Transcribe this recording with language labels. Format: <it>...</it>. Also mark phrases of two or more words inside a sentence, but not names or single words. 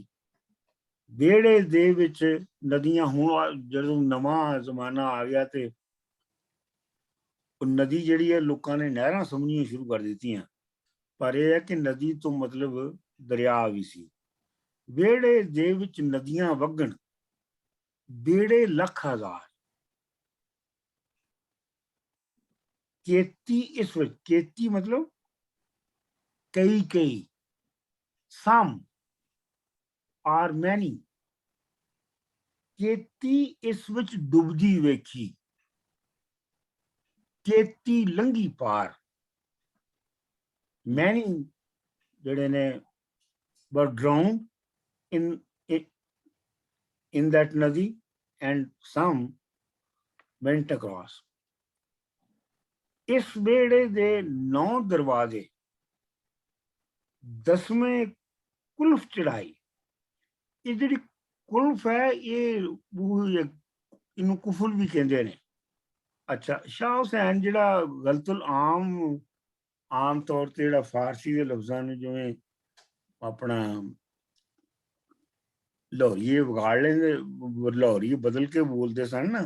<pa>ਬੇੜੇ ਦੇ ਵਿੱਚ ਨਦੀਆਂ, ਹੁਣ ਜਦੋਂ ਨਵਾਂ ਜ਼ਮਾਨਾ ਆ ਗਿਆ ਤੇ ਨਦੀ ਜਿਹੜੀ ਹੈ ਲੋਕਾਂ ਨੇ ਨਹਿਰਾਂ ਸਮਝਣੀਆਂ ਸ਼ੁਰੂ ਕਰ ਦਿੱਤੀਆਂ, ਪਰ ਇਹ ਹੈ ਕਿ ਨਦੀ ਤੋਂ ਮਤਲਬ ਦਰਿਆ ਵੀ ਸੀ। ਬੇੜੇ ਦੇ ਵਿੱਚ ਨਦੀਆਂ ਵਗਣ, ਬੇੜੇ ਲੱਖ ਹਜ਼ਾਰ। ਕੇਤੀ ਇਸ ਵਿੱਚ, ਕੇਤੀ ਮਤਲਬ ਕਈ ਕਈ,</pa> <en>some or many।</en> <pa>ਕੇਤੀ ਇਸ ਵਿੱਚ ਡੁੱਬਦੀ ਵੇਖੀ, ਕੇਤੀ ਲੰਘੀ ਪਾਰ।</pa> <en>many</en> <pa>ਜਿਹੜੇ ਨੇ</pa> <en>were drowned in that nadi and some went across।</en> <pa>ਇਸ ਵੇੜੇ ਦੇ 9 ਦਰਵਾਜ਼ੇ, 10ਵੇਂ ਕੁਲਫ ਚੜਾਈ। ਇਹ ਜਿਹੜੀ ਕੁਲਫ ਹੈ, ਇਹਨੂੰ ਕੁਫਲ ਵੀ ਕਹਿੰਦੇ ਨੇ। ਅੱਛਾ, ਸ਼ਾਹ ਹੁਸੈਨ ਜਿਹੜਾ ਗਲਤੁਲ ਆਮ ਤੌਰ ਤੇ ਜਿਹੜਾ ਫਾਰਸੀ ਦੇ ਲਫ਼ਜ਼ਾਂ ਨੂੰ ਜਿਵੇਂ ਆਪਣਾ ਲਾਹੌਰੀਏ ਵਿਗਾੜ ਲੈਂਦੇ, ਲਾਹੌਰੀ ਬਦਲ ਕੇ ਬੋਲਦੇ ਸਨ ਨਾ।</pa>